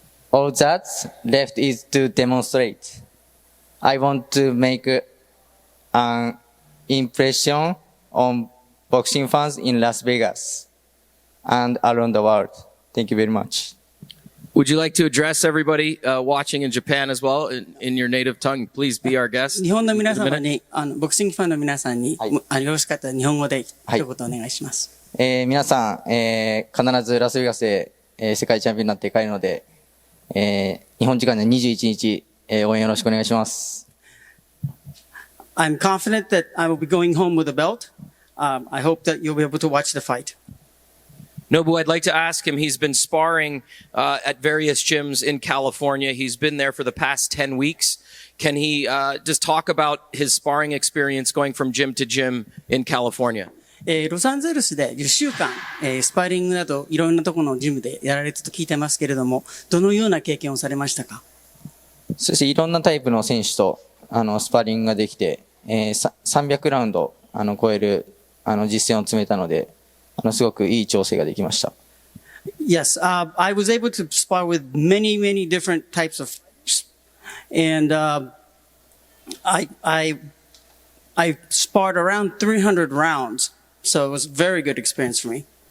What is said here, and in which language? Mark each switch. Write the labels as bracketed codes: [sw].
[en] All that's left is to demonstrate. I want to make an impression on boxing fans in Las Vegas and around the world. Thank you very much. Would you like to address everybody watching in Japan as well in your native tongue? Please be our guest. [ja] 日本の皆様に、ボクシングファンの皆さんに、よろしかったら日本語で一言お願いします。皆さん、必ずラスベガスで、世界チャンピオンになって帰るので、日本時間で21日、応援よろしくお願いします。 [en] I'm confident that I will be going home with a belt. I hope that you'll be able to watch the fight. Nobu, I'd like to ask him, he's been sparring at various gyms in California. He's been there for the past 10 weeks. Can he just talk about his sparring experience going from gym to gym in California? [ja] ロサンゼルスで10週間、スパーリングなどいろんなところのジムでやられてと聞いてますけれども、どのような経験をされましたか？そしていろんなタイプの選手とスパーリングができて、300ラウンド超える実践を詰めたので、すごくいい調整ができました。 [en] Yes, I was able to spar with many different types of, and I sparred around 300 rounds, so it was a very good experience for me.